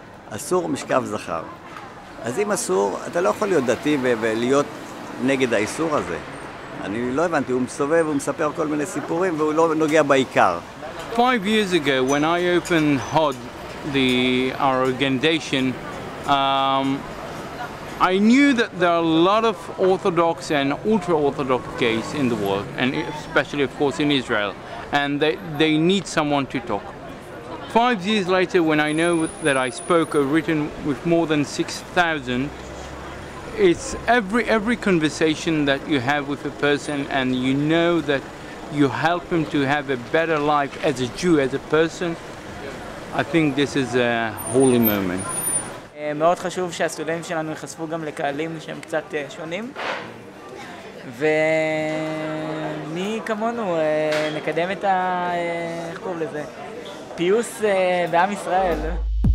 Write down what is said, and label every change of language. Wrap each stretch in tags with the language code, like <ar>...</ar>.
<he>אסור משכב זכר. אז אם אסור, אתה לא יכול להיות דתי ולהיות נגד האיסור הזה. אני לא הבנתי, הוא מסובב, הוא מספר כל מיני סיפורים והוא לא נוגע בעיקר.</he> <en>5 years ago, when I opened HOD, our organization, I knew that there are a lot of Orthodox and ultra-Orthodox gays in the world, and especially, of course, in Israel, and they need someone to talk. 5 years later, when I know that I spoke or written with more than 6,000, it's every conversation that you have with a person and you know that you help him to have a better life as a Jew, as a person, I think this is a holy moment.</en> <he>מאוד חשוב שהסטודנטים שלנו ייחשפו גם לקהלים שהם קצת שונים, ומי כמונו נקדם את איך קוראים לזה? פיוס בעם ישראל.</he>